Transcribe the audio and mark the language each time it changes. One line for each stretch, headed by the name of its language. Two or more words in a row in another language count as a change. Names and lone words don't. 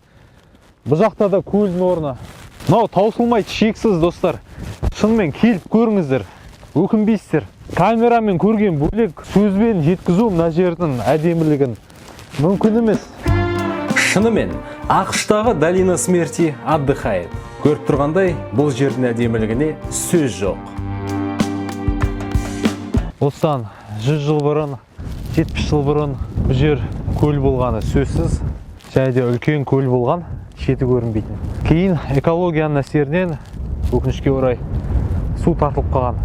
Kazakh: Бұл жақта да көлдің орны. Мынау таусылмайды, шексіз достар. Шынымен келіп көріңіздер, өкінбейсіздер. Камерамен көрген бөлек, сөзбен жеткізу мына жердің әдемілігін мүмкін емес. Шынымен, ақштағы
Russian: долина смерти отдыхает.
Kazakh: Көріп тұрғандай, бұл жердің әдемілігіне сөз жоқ. Осыдан 100 жыл бұрын, 70 жыл бұрын бұл жер көл болғаны сөзсіз. Және де үлкен көл болған, шеті көрінбейтін. Кейін экологияның әсерінен өкінішке орай су тартылып қалған.